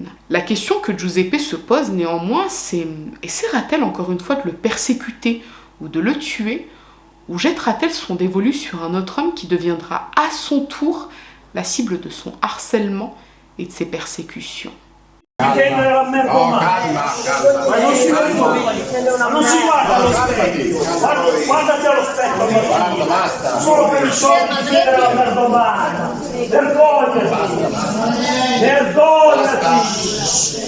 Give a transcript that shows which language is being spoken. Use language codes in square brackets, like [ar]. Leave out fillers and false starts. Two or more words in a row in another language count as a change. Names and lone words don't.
[fr] La question que Giuseppe se pose néanmoins, c'est essaiera-t-elle encore une fois de le persécuter ou de le tuer, ou jettera-t-elle son dévolu sur un autre homme qui deviendra à son tour la cible de son harcèlement et de ses persécutions? [it] Difendere la merda umana. Ma non si vergogna, non si guarda allo specchio. Guardati allo specchio. Solo per i soldi difendere la merda umana. Vergognati. Vergognati.